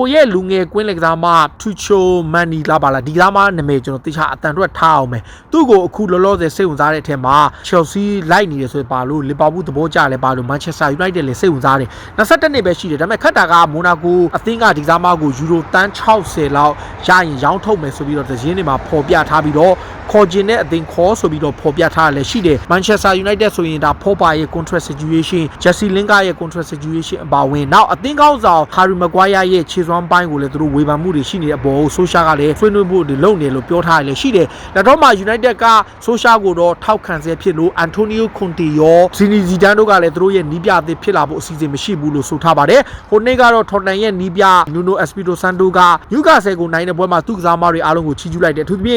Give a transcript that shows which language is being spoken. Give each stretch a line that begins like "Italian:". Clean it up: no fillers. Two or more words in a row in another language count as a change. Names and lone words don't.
Burmese: ရဲ့လူငယ်ကွင်းလက်ကစားမထူချိုမန်နီလာပါလားဒီကစားမနာမည်ကျွန်တော်တိကျအတန်တော့ထားအောင်မယ်သူ့ကိုအခုလောလောဆယ်စိတ်ဝင်စားတဲ့အထက်မှာ Chelsea လိုက်နေတယ်ဆိုပါလို့ Liverpool သဘောကျလဲပါလို့ Manchester United လည်းစိတ်ဝင်စားတယ်22နှစ်ပဲရှိတယ်ဒါပေမဲ့ခက်တာကမိုနာကိုအသင်းကဒီကစားမကိုယူရိုတန်း60လောက်ရရင်ရောင်းထုတ်မယ်ဆိုပြီးတော့သတင်းတွေမှာပေါ်ပြထားပြီးတော့ ခေါ်ကျင်တဲ့အသင်းခေါ်ဆိုပြီးတော့ပေါ်ပြထားလည်းရှိတယ် Manchester United ဆိုရင်ဒါဖောပါရဲ့
English: contract situation
Burmese: Jesse Lingard ရဲ့
English: contract situation
Burmese: အပါဝင်နောက်အသင်းကောင်းဆောင် Harry Maguire ရဲ့ခြေစွမ်းပိုင်းကိုလည်းသူတို့ဝေဖန်မှုတွေရှိနေတဲ့အပေါ် Social ကလည်းဆွေးနွေးမှုတွေလုပ်နေလို့ပြောထားတယ်လည်းရှိတယ်လက်တော့မှာ United က Social ကို တော့ထောက်ခံဆဲဖြစ်လို့ Antonio Conte ရော Zinedine Zidane တို့ကလည်းသူတို့ရဲ့နီးပြအသစ်ဖြစ်လာဖို့အစီအစဉ်မရှိဘူးလို့ဆိုထားပါတယ်ဟိုနေ့ကတော့ Tottenham ရဲ့နီးပြ Nuno Espirito Santo က Newcastle ကိုနိုင်တဲ့ပွဲမှာသူ့ကစားမတွေအားလုံးကိုချီးကျူးလိုက်တယ်အထူးသဖြင့်